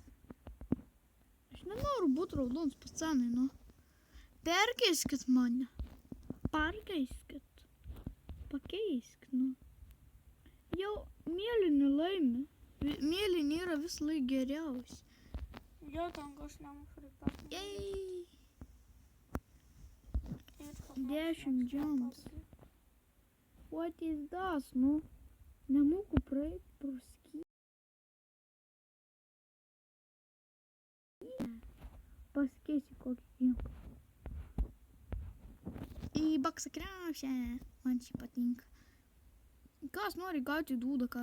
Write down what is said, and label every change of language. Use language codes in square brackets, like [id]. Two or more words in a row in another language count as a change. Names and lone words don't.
[lt] Aš nenoriu būti raudonas, pacanai, nu. Perkeiskit mane. Pakeiskit, nu. Jau mėlyni laimi. Mėlyni yra vis laik geriausi. Jo, ten aš nemušu reikėtų. Jej! 10 jumps. [en] What is that, [lt] nu? Nemoku praeit pro skylę. Pasikeisiu kokį ginklą. Į baksą krepšę. Man šį patinka. Kas nori gauti dūdą, ką?